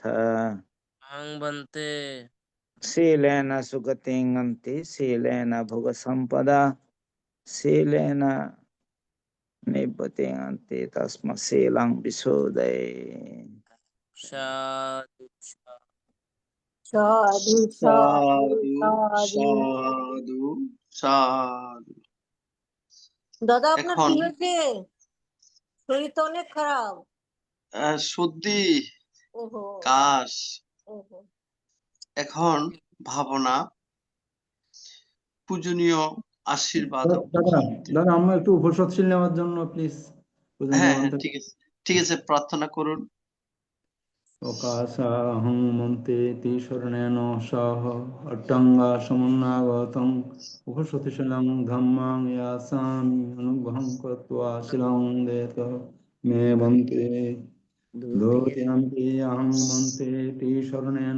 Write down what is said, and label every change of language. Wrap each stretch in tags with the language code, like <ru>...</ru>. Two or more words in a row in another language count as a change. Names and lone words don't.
<pi>अहं वन्ते शीलेन सुगतिं गन्ति शीलेन भोगसम्पदा शीलेन निब्बतिं गन्ति तस्मात् शीलं विशोधये साधु সাধু সাধু সাধু সাধু সাধু সাধু।</pi> <bn>দাদা আপনার এখন কি হয়েছে? শরীর তো অনেক খারাপ। সর্দি, ওহো কাশ, ওহো এখন ভাবনা, পূজনীয় আশীর্বাদ। দাদা দাদা আমরা একটু উপসৎশীল নেওয়ার জন্য প্লিজ হ্যাঁ হ্যাঁ ঠিক আছে, ঠিক আছে, প্রার্থনা করুন।</bn> <pi>অকাশাহং মন্তে তি শরণেন সহ অট্টাঙ্গা সমন্নাগতং উপসৎশীলং ধম্মাং ইয়াসামি অনুগ্রহং কৃত্বা শিলং দেত মে বন্তে দ্বিতীয়ম্পি অহং মন্তে তি শরণেন</pi>